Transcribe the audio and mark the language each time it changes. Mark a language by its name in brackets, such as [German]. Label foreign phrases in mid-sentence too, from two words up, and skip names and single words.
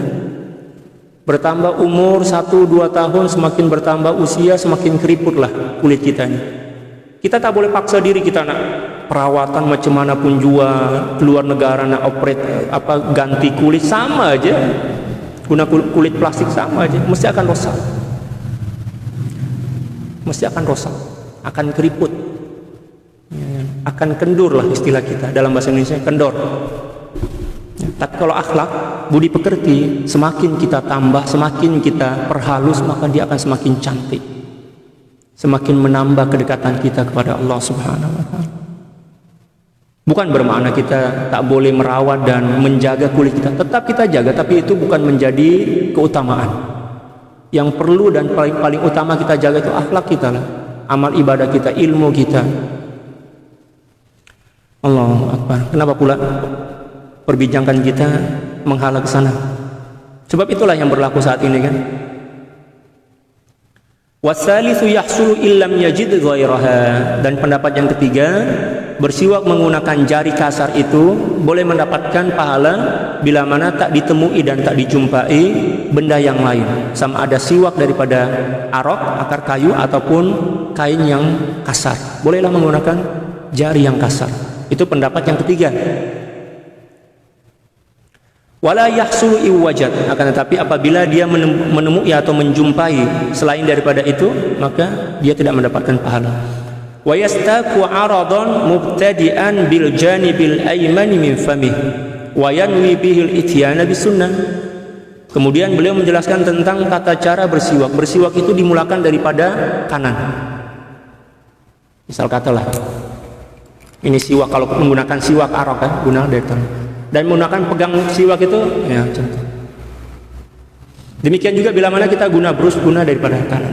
[Malay] Bertambah umur 1-2 tahun, semakin bertambah usia, semakin keriputlah kulit kita ini. Kita tak boleh paksa diri kita nak perawatan macam mana pun jua, keluar negara nak operate ganti kulit, sama aja. Guna kulit plastik sama aja, mesti akan rosak. Mesti akan rosak, akan keriput, akan kendur lah istilah kita dalam bahasa Indonesia, kendor. Tapi kalau akhlak, budi pekerti, semakin kita tambah, semakin kita perhalus, maka dia akan semakin cantik, semakin menambah kedekatan kita kepada Allah [Arabic] سبحانه وتعالى. [Malay] Bukan bermakna kita tak boleh merawat dan menjaga kulit kita, tetap kita jaga, tapi itu bukan menjadi keutamaan. Yang perlu dan paling utama kita jaga itu akhlak kita lah, amal ibadah kita, ilmu kita. [Arabic] الله أكبر. [Malay] Kenapa pula perbincangan kita menghala ke sana? Sebab itulah yang berlaku saat ini kan. [Arabic] والثالث يحصل إن لم يجد غيرها. [Malay] Dan pendapat yang ketiga, bersiwak menggunakan jari kasar itu boleh mendapatkan pahala bila mana tak ditemui dan tak dijumpai benda yang lain, sama ada siwak daripada arok, akar kayu, ataupun kain yang kasar. Bolehlah menggunakan jari yang kasar. Itu pendapat yang ketiga. [Arabic] ولا يحصل إن وجد, [Malay] akan tetapi apabila dia menemui atau menjumpai selain daripada itu, maka dia tidak mendapatkan pahala. [Arabic] ويستاك عرضا مبتدئا بالجانب الأيمن من فمه وينوي به الإتيان بالسنة. [Malay] Kemudian beliau menjelaskan tentang tata cara bersiwak. Bersiwak itu dimulakan daripada kanan. Misal katalah ini siwak, kalau menggunakan siwak arok kan, guna dari kanan. Dan menggunakan pegang siwak itu ya contoh. Demikian juga bila mana kita guna brus, guna daripada kanan.